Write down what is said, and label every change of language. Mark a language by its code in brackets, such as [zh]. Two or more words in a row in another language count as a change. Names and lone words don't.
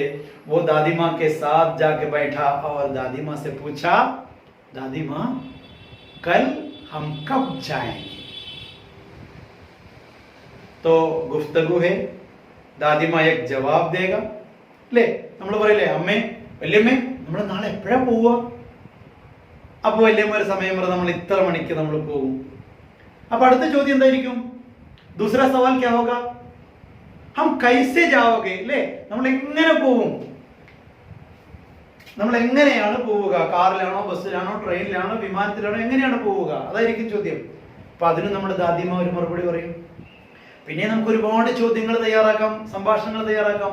[hi] वो दादी माँ के साथ जाके बैठा और दादी माँ से पूछा, दादी माँ कल हम कब जाएंगे? तो गुफ्तगू है, दादी माँ एक जवाब देगा. [ml] ले നമ്മൾ പറയില്ലേ അമ്മേ വല്യമ്മേ നമ്മൾ നാളെ എപ്പോഴാ പോവുക? അപ്പോൾ വല്യമ്മ ഒരു സമയം പറയും നമ്മൾ ഇത്ര മണിക്ക് നമ്മൾ പോകും. അപ്പോൾ അടുത്ത ചോദ്യം എന്തായിരിക്കും? [hi] दूसरा सवाल क्या होगा? हम कैसे जाओगे? [ml] അല്ലേ, നമ്മൾ എങ്ങനെ പോവും? നമ്മൾ എങ്ങനെയാണ് പോവുക? കാറിലാണോ, ബസ്സിലാണോ, ട്രെയിനിലാണോ, വിമാനത്തിലാണോ, എങ്ങനെയാണ് പോവുക? അതായിരിക്കും ചോദ്യം. അപ്പൊ അതിന് നമ്മുടെ ദാദിമ ഒരു മറുപടി പറയും. പിന്നെ നമുക്ക് ഒരുപാട് ചോദ്യങ്ങൾ തയ്യാറാക്കാം, സംഭാഷണങ്ങൾ തയ്യാറാക്കാം.